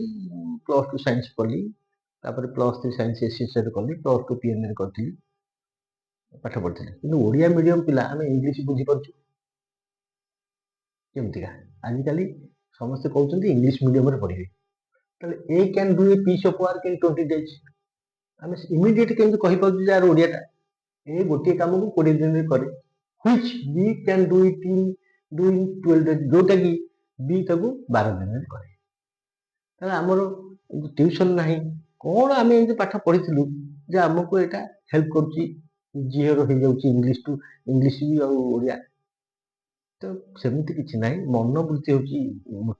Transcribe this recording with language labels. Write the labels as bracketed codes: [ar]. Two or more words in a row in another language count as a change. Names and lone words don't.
[or] +2 ସାଇନ୍ସ କଲି, ତାପରେ +3 [en] science ACS [or] କଲି, +2 ପିଏନ୍ଏରେ କରିଥିଲି, ପାଠ ପଢ଼ିଥିଲି। କିନ୍ତୁ ଓଡ଼ିଆ ମିଡ଼ିୟମ ପିଲା ଆମେ ଇଂଲିଶ ବୁଝିପାରୁଛୁ କେମିତିକା? ଆଜିକାଲି ସମସ୍ତେ କହୁଛନ୍ତି [en] English medium [or] ପଢ଼ିବେ। [en] ତାହେଲେ A can do a piece of work in 20 days. [or] ଆମେ ଇମିଡିଏଟ କେମିତି କହିପାରୁଛୁ ଯେ ଆର ଓଡ଼ିଆଟା? ଏ ଗୋଟିଏ କାମକୁ 20 ଦିନରେ କରେ। [en] which B can do it in 12 days, [or] ଯୋଉଟା କି B ତାକୁ 12 ଦିନରେ କରେ। ତାହେଲେ ଆମର ଟ୍ୟୁସନ ନାହିଁ, କ'ଣ ଆମେ ଏମିତି ପାଠ ପଢ଼ିଥିଲୁ ଯେ ଆମକୁ ଏଇଟା ହେଲ୍ପ କରୁଛି, ଇଜିର ହେଇଯାଉଛି ଇଂଲିଶ ବି ଆଉ ଓଡ଼ିଆ। ତ ସେମିତି କିଛି ନାହିଁ, ମନୋବୃତ୍ତି ହେଉଛି ମୁଖ୍ୟ।